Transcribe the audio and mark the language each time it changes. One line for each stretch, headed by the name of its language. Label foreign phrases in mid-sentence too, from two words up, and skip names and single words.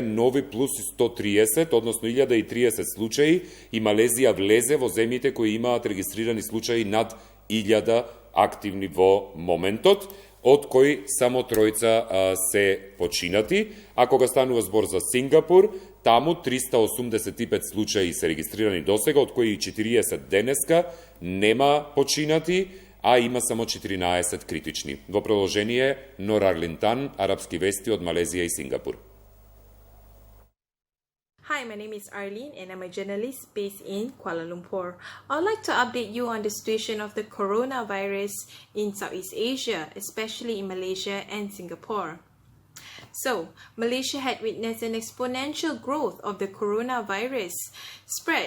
Macedonian: нови плюс 130, односно 1030 случаи, и Малезија влезе во земјите кои имаат регистрирани случаи над 1000 активни во моментот, од кои само тројца се починати, а кога станува збор за Сингапур, таму 385 случаи се регистрирани досега, од кои 40 денеска нема починати, а има само 14 критични. Во продолжение, Нор Арлинтан, арапски вести од Малезија и Сингапур.
English: Hi, my name is Arlene and I'm a journalist based in Kuala Lumpur. I'd like to update you on the situation of the coronavirus in Southeast Asia, especially in Malaysia and Singapore. So, Malaysia had witnessed an exponential growth of the coronavirus spread.